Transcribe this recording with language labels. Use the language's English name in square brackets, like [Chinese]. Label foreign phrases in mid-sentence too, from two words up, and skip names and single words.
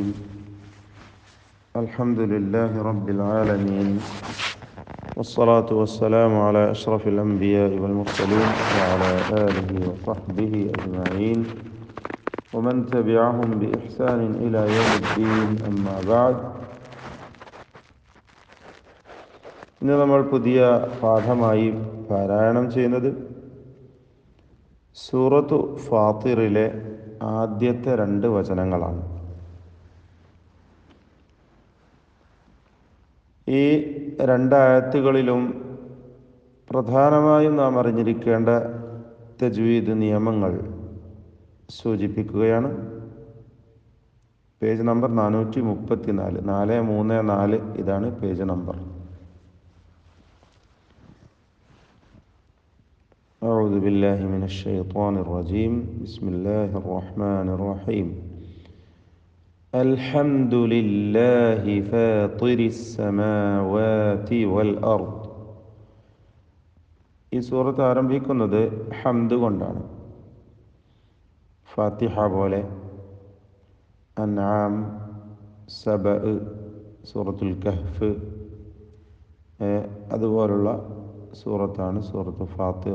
[Arabic] الحمد لله رب العالمين، والصلاة والسلام على أشرف الأنبياء والمرسلين وعلى آله وصحبه أجمعين ومن تبعهم بإحسان إلى يوم الدين. أما بعد. [Malayalam] ഇന്ന് നമ്മൾ പുതിയ പാഠമായി പാരായണം ചെയ്യുന്നത് സൂറത്തു ഫാത്തിറിലെ ആദ്യത്തെ 2 വചനങ്ങളാണ്. ഈ 2 ആയത്തുകളിലും പ്രധാനമായും നാം അറിഞ്ഞിരിക്കേണ്ട തജ്വീദ് നിയമങ്ങൾ സൂചിപ്പിക്കുകയാണ്. പേജ് നമ്പർ 434, 434 ഇതാണ് പേജ് നമ്പർ. [Arabic] أعوذ بالله من الشيطان الرجيم. بسم الله الرحمن الرحيم. الحمد لله فاطر السماوات والأرض. [Malayalam] ഈ സൂറത്ത് ആരംഭിക്കുന്നത് ഹംദ് കൊണ്ടാണ്. ഫാത്തിഹ പോലെ, അൻആം, സബ, സൂറത്തുൽ കഹ്ഫ് അതുപോലുള്ള സൂറത്താണ് സൂറത്ത് ഫാത്തിർ.